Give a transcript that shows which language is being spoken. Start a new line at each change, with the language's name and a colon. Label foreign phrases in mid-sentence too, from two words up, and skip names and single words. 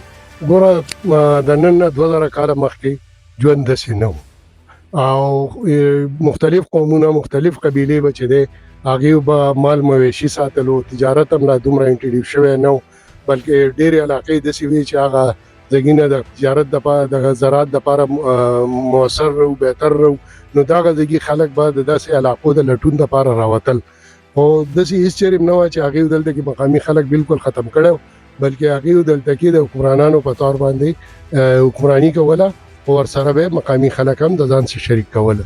Pashto: ګوره د نن نه 2000 کاله مخکې ژوند داسې نه و او مختلف قومونه مختلف قبیلې به چې دی هغې به مال مویشي ساتلو، تجارت هم لا دومره انټروډیوس شوی نه و بلکې ډېرې علاقې داسې وې چې هغه ځایونه د تجارت دپاره د زراعت دپاره مؤثر و بهتر و. نو دغه ځایګي خلک به د داسې علاقو د لټون دپاره راوتل. خو داسې هېڅ چېرې هم نه وه چې هغې دلته کې مقامي خلک بالکل ختم کړی و بلکې هغې دلته کې د حکمرانانو په طور باندې حکمراني کوله او ورسره به مقامي خلک هم د ځان سره شریک کوله.